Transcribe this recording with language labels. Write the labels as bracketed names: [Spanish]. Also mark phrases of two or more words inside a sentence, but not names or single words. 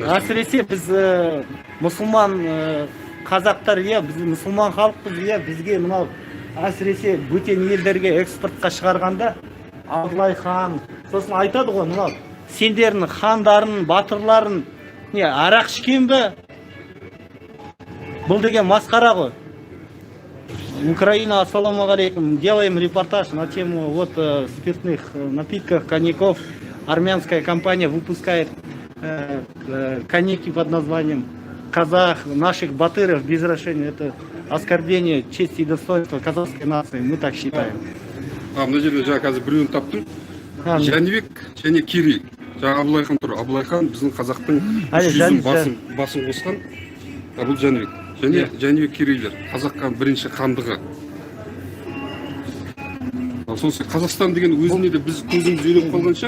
[Kazakh] Әсіресе біз мұсылман қазақтар, иә, біз мұсылман халықпыз, иә, бізге мынау әсіресе бөтен елдерге экспортқа шығарғанда Абылай хан, сосын айтады ғой, мынау сендердің хандарын, батырларын не арақ ішкен бе? Бұл деген масқара ғой. Украина, [Arabic] السلام عليكم, [Russian] делаем репортаж на тему вот спиртных напитков, коньяков. Армянская компания выпускает коньяки под названием казах, наших батыров без разрешения. Это оскорбление чести и достоинства казахской нации, мы так считаем. [Kazakh] Мына жерде жаңа қазір біреуін таптым. Жәнібек және Керей. Жаңа Абылай хан тұр. Абылай хан біздің қазақтың 300-дің басын қосқан. Бұл Жәнібек. Және Жәнібек Керейлер. Қазаққа бірінші хандығы. Сосын Қазақстан деген өзіне де біз көзіміз үйреніп қалған шығар.